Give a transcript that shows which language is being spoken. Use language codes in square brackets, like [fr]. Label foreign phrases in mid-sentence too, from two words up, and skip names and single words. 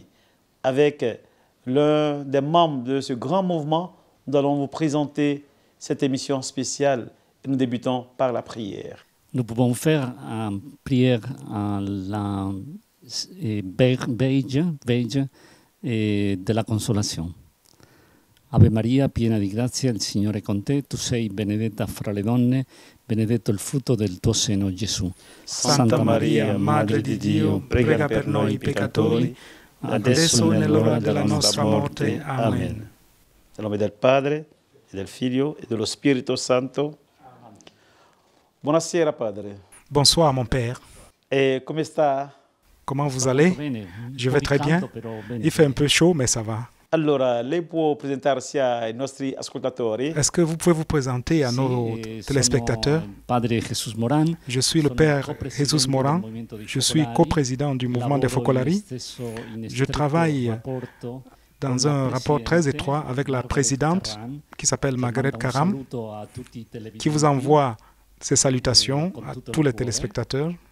[fr] Avec l'un des membres de ce grand mouvement, nous allons vous présenter cette émission spéciale et nous débutons par la prière. Nous pouvons faire une prière en langue belge de la consolation. [it] Ave Maria, piena di grazia, il Signore è con te, tu sei benedetta fra le donne, benedetto il frutto del tuo seno, Gesù. Santa Maria, Madre di Dio, prega per noi peccatori, adesso è nell'ora della nostra morte. Amen. Nel nome del Padre, e del Figlio, e dello Spirito Santo. Buonasera, Padre. [fr] Bonsoir, mon Père. [it] E come sta? [fr] Comment vous allez? Je vais très bien. Il fait un peu chaud, mais ça va. [it] Allora, lei può presentarsi ai nostri ascoltatori? [fr] Est-ce que vous pouvez vous présenter à nos téléspectateurs? Je suis le Père Jesus Moran. Je suis coprésident du mouvement des Focolari. Je travaille dans un rapport très étroit avec la présidente qui s'appelle Margaret Karam, qui vous envoie ses salutations à tous les téléspectateurs.